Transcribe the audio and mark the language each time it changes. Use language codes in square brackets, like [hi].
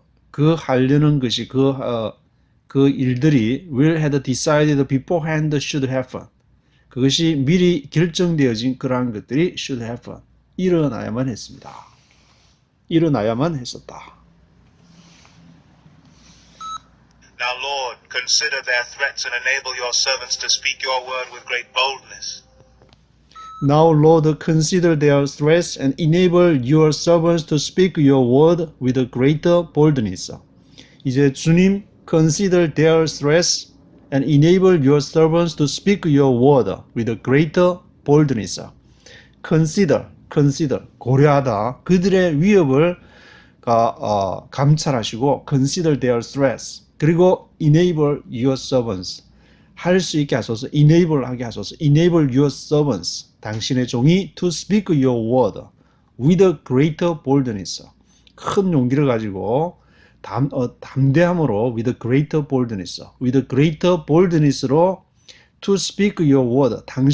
[ko] 그 하려는 것이 그 일들이 [en] will had decided beforehand should happen. [ko] 그것이 미리 결정되어진 그러한 것들이 [en] should happen. [ko] 일어나야만 했습니다. 일어나야만 했었다. [en] Now, Lord, consider their threats and enable your servants to speak your word with great boldness. Now, Lord, consider their threats and enable your servants to speak your word with greater boldness. [ko] 이제 주님, [en] consider their threats and enable your servants to speak your word with greater boldness. consider, [ko] 고려하다. 그들의 위협을 감찰하시고 [en] consider their threats. [ko] 그리고 [en] enable your servants. [ko] 할 수 있게 하소서. [en] enable [ko] 하게 하소서. [en] enable your servants. [ko] 당신의 종이 [en] to speak your word with greater boldness. [ko] 큰 용기를 가지고 담대함으로 [en] with greater boldness. with greater boldness로 to speak your word.